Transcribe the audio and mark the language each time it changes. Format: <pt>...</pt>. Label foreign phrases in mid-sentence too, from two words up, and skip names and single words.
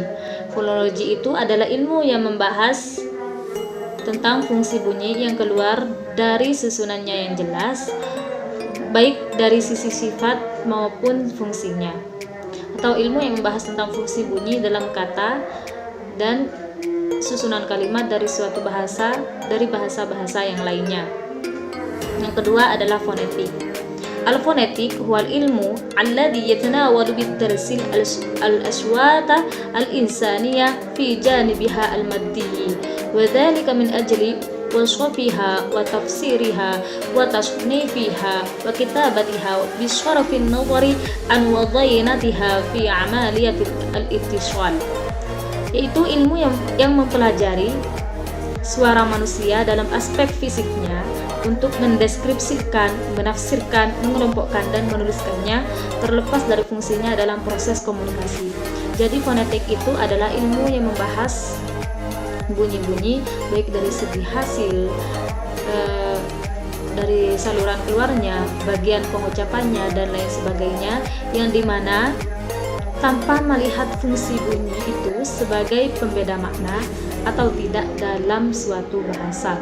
<id>Fonologi itu adalah ilmu yang membahas tentang fungsi bunyi yang keluar dari susunannya yang jelas, baik dari sisi sifat maupun fungsinya, atau ilmu yang membahas tentang fungsi bunyi dalam kata dan susunan kalimat dari suatu bahasa dari bahasa-bahasa yang lainnya. Yang kedua adalah fonetik.</id> <ar>الفونيتيك هو العلم الذي يتناول بالترسيل الأصوات الإنسانية في جانبها المادي, وذلك من أجل وصفها وتفسيرها وتصنيفها وكتابتها بصرف النظر عن وضينتها في عملية الاتصال,</ar> <id>yaitu ilmu yang mempelajari suara manusia dalam aspek fisiknya untuk mendeskripsikan, menafsirkan, mengelompokkan, dan menuliskannya terlepas dari fungsinya dalam proses komunikasi. Jadi fonetik itu adalah ilmu yang membahas bunyi-bunyi baik dari segi hasil, dari saluran keluarnya, bagian pengucapannya, dan lain sebagainya, yang dimana tanpa melihat fungsi bunyi itu sebagai pembeda makna atau tidak dalam suatu bahasa.</id>